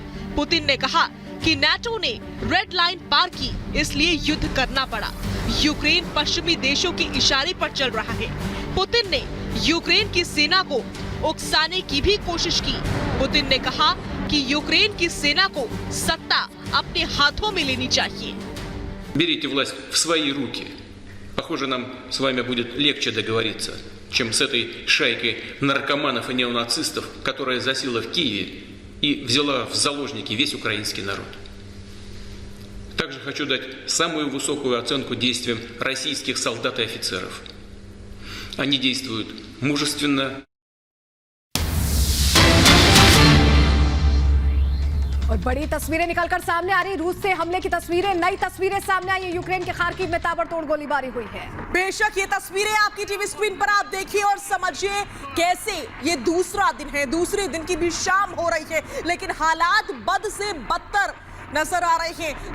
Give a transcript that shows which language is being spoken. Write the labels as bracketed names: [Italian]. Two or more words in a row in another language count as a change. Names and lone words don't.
[Hindi] पुतिन ने कहा कि नाटो ने रेड लाइन पार की, इसलिए युद्ध करना पड़ा। यूक्रेन पश्चिमी देशों के इशारे पर चल रहा है। पुतिन ने यूक्रेन की सेना को उकसाने की भी कोशिश की। पुतिन ने कहा कि यूक्रेन की सेना को सत्ता अपने हाथों में लेनी चाहिए। [Russian] Берите власть в свои руки. Похоже, нам с вами будет легче договориться, чем с этой шайкой наркоманов и неонацистов, которая засела в Киеве и взяла в заложники весь украинский народ. Также хочу дать самую высокую оценку действиям российских солдат и офицеров. Они действуют мужественно. [Hindi] और बड़ी तस्वीरें निकलकर सामने आ रही, रूस से हमले की तस्वीरें, नई तस्वीरें सामने आई है। यूक्रेन के खार्किव में ताबड़तोड़ गोलीबारी हुई है। बेशक ये तस्वीरें आपकी टीवी स्क्रीन पर आप देखिए और समझिए कैसे ये दूसरा दिन है, दूसरे दिन की भी शाम हो रही है, लेकिन हालात बद से बदतर नजर आ रहे हैं।